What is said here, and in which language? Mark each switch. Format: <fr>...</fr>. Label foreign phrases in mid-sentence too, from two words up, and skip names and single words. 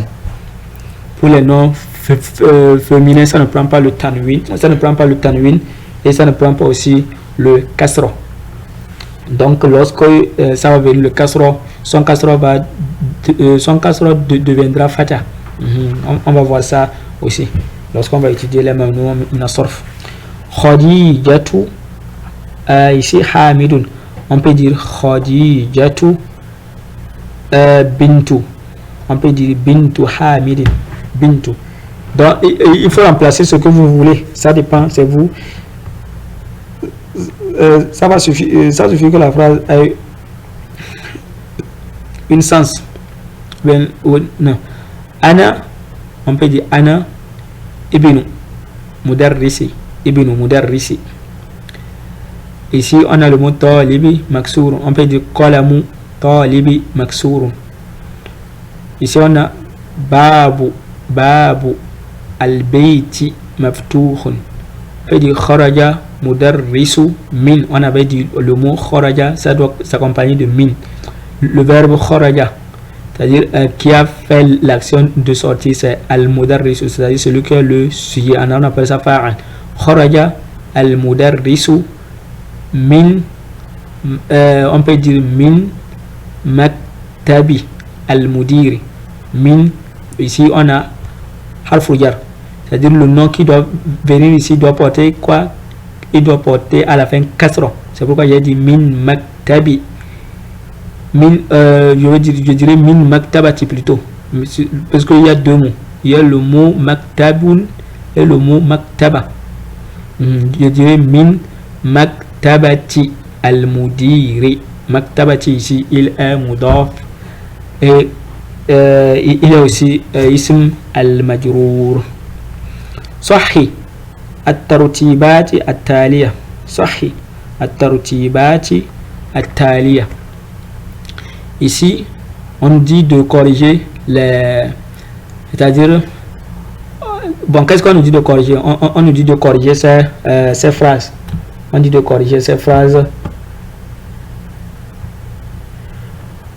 <fr>Pour les noms féminins, ça ne prend pas le tanwin, et ça ne prend pas aussi le kasra. Donc lorsque ça va venir le kasra, son kasra deviendra fata. On va voir ça aussi lorsqu'on va étudier les</fr> <ar>ممنوعة من الصرف.</ar> <fr>Khadijatu, ici Hamidun, on peut dire</fr> <ar>خديجة بنت,</ar> <fr>on peut dire</fr> <ar>بنت حميد بنت.</ar> <fr>Donc il faut remplacer ce que vous voulez, ça dépend, c'est vous. Ça suffit que la phrase ait un sens. Non. Ana, on peut dire</fr> <ar>أنا ابن مدرس. ابن مدرس.</ar> <fr>Ici on a le mot</fr> <ar>طالب مكسور.</ar> <fr>On peut dire</fr> <ar>قلم طالب مكسور.</ar> <fr>Ici on a</fr> <ar>باب البيت مفتوح.</ar> <fr>On peut dire</fr> <ar>خرج مدرس من.</ar> <fr>On avait dit le mot kharaja, ça doit s'accompagner de min. Le verbe kharaja, c'est-à-dire qui a fait l'action de sortir, c'est al-mudarrisu, c'est-à-dire celui qui est le sujet. On appelle ça fa'al.</fr> <ar>خرج المدرس من,</ar> <fr>on peut dire</fr> <ar>من مكتب المدير.</ar> <fr>Min, ici on a</fr> <ar>حرف جر,</ar> <fr>c'est-à-dire le nom qui doit venir ici doit porter quoi? Il doit porter à la fin kasra. C'est pourquoi j'ai dit</fr> <ar>من مكتب.</ar> <fr>Je dirais</fr> <ar>من مكتبة</ar> <fr>plutôt, parce qu'il y a deux mots. Il y a le mot maktabun et le mot maktaba. Je dirais</fr> <ar>من مكتبة المدير.</ar> <fr>Maktabati ici il est mudaf et il est aussi</fr> <ar>اسم المجرور. Sahih الترتيبات التالية. صحي الترتيبات التالية.</ar> <fr>Ici, on dit de corriger les... C'est-à-dire... Bon, qu'est-ce qu'on nous dit de corriger? On nous dit de corriger ces phrases. On dit de corriger ces phrases.</fr>